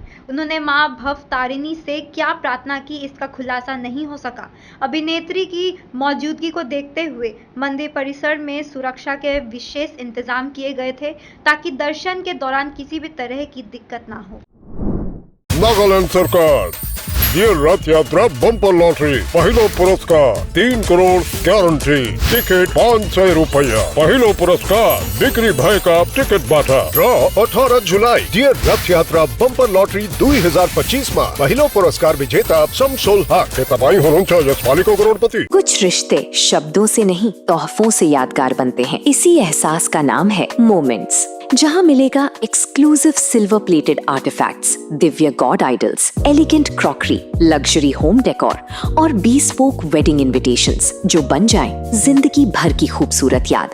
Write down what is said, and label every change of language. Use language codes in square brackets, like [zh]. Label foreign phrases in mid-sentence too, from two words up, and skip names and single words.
[hi] उन्होंने मां भवतारिणी से क्या प्रार्थना की, इसका खुलासा नहीं हो सका। अभिनेत्री की मौजूदगी को देखते हुए मंदिर परिसर में सुरक्षा के विशेष इंतजाम किए गए थे ताकि दर्शन के दौरान किसी भी तरह की दिक्कत ना हो। [ne] नागालैंड सरकार डियर रथ यात्रा बम्पर लॉटरी पहिलो पुरस्कार 3 करोड़ [en] guarantee ticket [ne] 500 रुपया पहिलो पुरस्कार बिक्री भएका टिकटबाट ड्र 18 जुलाई डियर रथ यात्रा बम्पर लॉटरी 2025 मा पहिलो पुरस्कार विजेता शमसुल हक के तपाईं हुनुहुन्छ यसपालिको करोडपति। [hi] कुछ रिश्ते शब्दों से नहीं तोहफों से यादगार बनते हैं। इसी एहसास का नाम है मोमेंट्स, जहां मिलेगा [en] exclusive silver plated artifacts, [hi] दिव्य [en] god idols, elegant crockery, luxury home decor [hi] और [en] bespoke wedding invitations [hi] जो बन जाएं जिंदगी भर की खूबसूरत याद।